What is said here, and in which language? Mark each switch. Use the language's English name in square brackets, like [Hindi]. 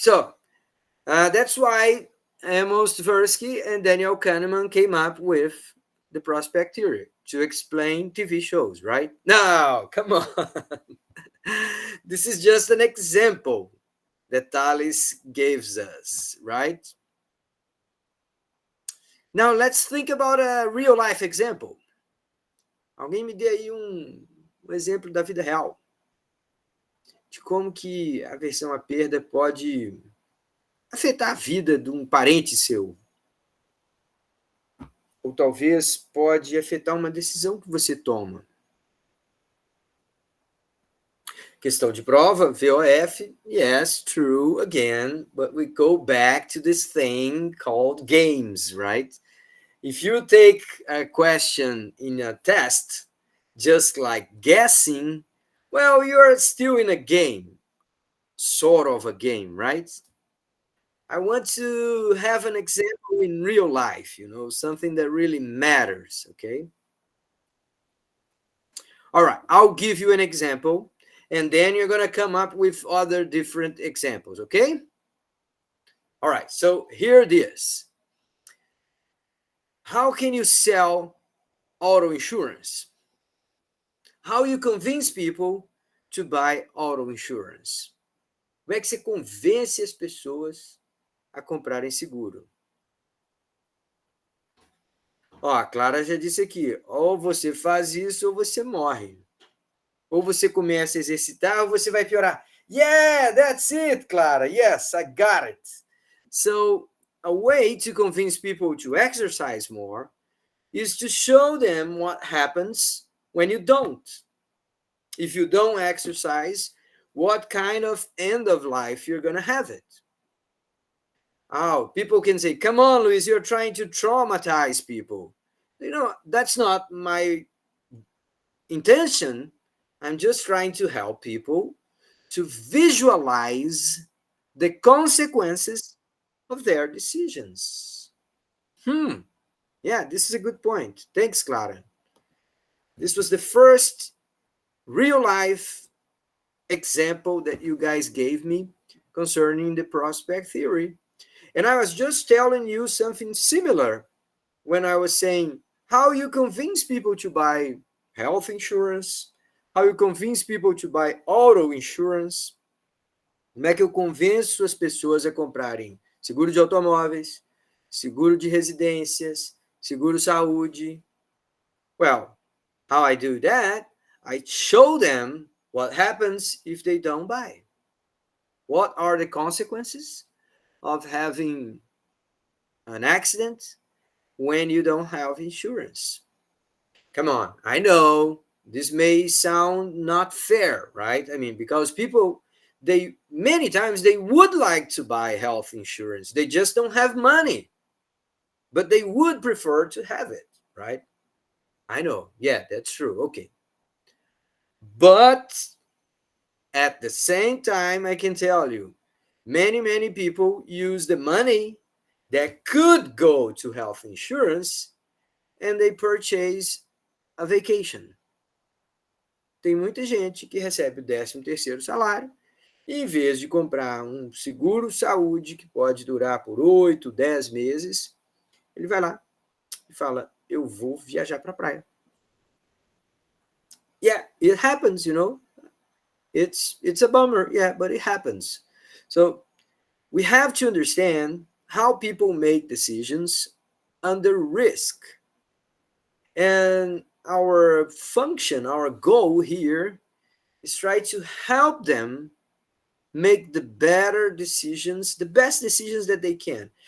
[English] So that's why Amos Tversky and Daniel Kahneman came up with the prospect theory to explain TV shows, right? No, come on. This is just an example that Thales gives us, right? Now let's think about a real life example. [Portuguese] Alguém me dê aí um exemplo da vida real, de como que a aversão à perda pode afetar a vida de um parente seu. Ou talvez pode afetar uma decisão que você toma. Questão de prova, VOF, [English] yes, true, again, but we go back to this thing called games, right? If you take a question in a test, just like guessing, well, you're still in a game, sort of a game, right? I want to have an example in real life, something that really matters, okay? All right, I'll give you an example, and then you're going to come up with other different examples, okay? All right, so here it is. How can you sell auto insurance? How you convince people to buy auto insurance? [Portuguese] Como é que você convence as pessoas a comprarem seguro? Ó, a Clara já disse aqui, ou você faz isso ou você morre. Ou você começa a exercitar ou você vai piorar. [English] Yeah, that's it, Clara. Yes, I got it. So, a way to convince people to exercise more is to show them what happens when you don't. If you don't exercise, what kind of end of life you're going to have it. Oh, people can say, come on, Luis, you're trying to traumatize people. That's not my intention. I'm just trying to help people to visualize the consequences of their decisions. Yeah, this is a good point. Thanks, Clara. This was the first real life example that you guys gave me concerning the prospect theory. And I was just telling you something similar when I was saying how you convince people to buy health insurance, how you convince people to buy auto insurance. [Portuguese] Como é que eu convenço as pessoas a comprarem seguro de automóveis, seguro de residências, seguro saúde? [English] Well, how I do that, I show them what happens if they don't buy. What are the consequences of having an accident when you don't have insurance? Come on, I know this may sound not fair, right? I mean, because people, they many times they would like to buy health insurance. They just don't have money, but they would prefer to have it, right? I know. Yeah, that's true. Okay. But at the same time, I can tell you, many people use the money that could go to health insurance and they purchase a vacation. [Portuguese] Tem muita gente que recebe o 13º salário e, em vez de comprar um seguro saúde que pode durar por 8, 10 meses, ele vai lá e fala, eu vou viajar para a praia. [English] Yeah, it happens, you know. It's a bummer, yeah, but it happens. So we have to understand how people make decisions under risk. And our function, our goal here is try to help them make the better decisions, the best decisions that they can.